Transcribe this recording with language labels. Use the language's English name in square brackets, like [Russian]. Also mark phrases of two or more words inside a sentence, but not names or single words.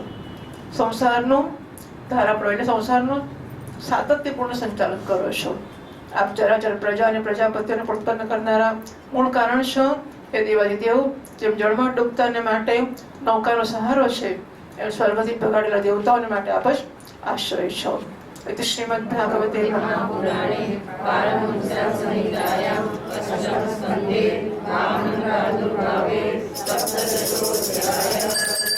[Gujarati] સંસારનું ધારા પ્રવાહ એટલે સંસારનું સાતત્યપૂર્ણ સંચાલન કરો છો. આપ ચરાચર પ્રજા અને પ્રજાપતિઓને ઉત્પન્ન કરનારા મૂળ કારણ છો. એ દેવાદિદેવ જેમ જળમાં ડૂબતાને માટે નૌકાનો સહારો છે, એમ સ્વર્ગથી ભગાડેલા દેવતાઓને માટે આપ જ આશ્રય છો. [Sanskrit] इति श्रीमद्भागवते महापुराणे पारमहंस्यां संहितायां अष्टमस्कन्धे वामनप्रादुर्भावे सप्तदशोऽध्यायः।